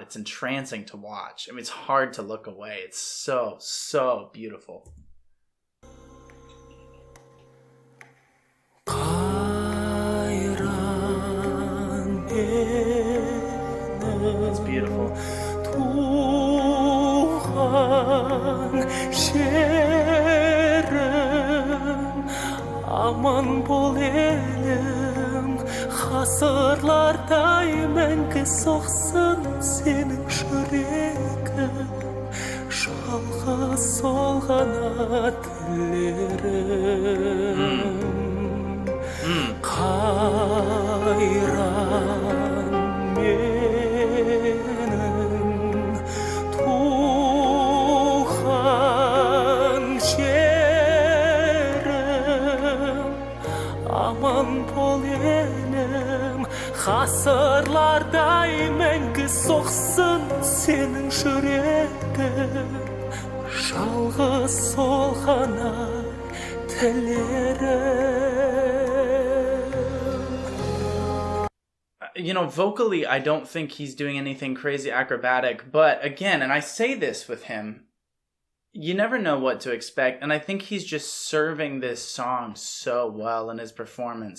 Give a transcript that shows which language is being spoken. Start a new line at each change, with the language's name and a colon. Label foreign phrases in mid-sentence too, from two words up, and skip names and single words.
English: It's entrancing to watch. I mean, it's hard to look away. It's so beautiful. It's beautiful.
Kazakh: Aman bol elim, hasırlarday мәңгі соқсын senin жүрегің, жалғыз солғана тілерім. Қайран менің туған жерім, aman bol elim, hasırlarday мәңгі соқсын senin жүрегің, жалғыз солғана
English: You know, vocally, I don't think he's doing anything crazy acrobatic, but again, and I say this with him, you never know what to expect, and I think he's just serving this song so well in his performance.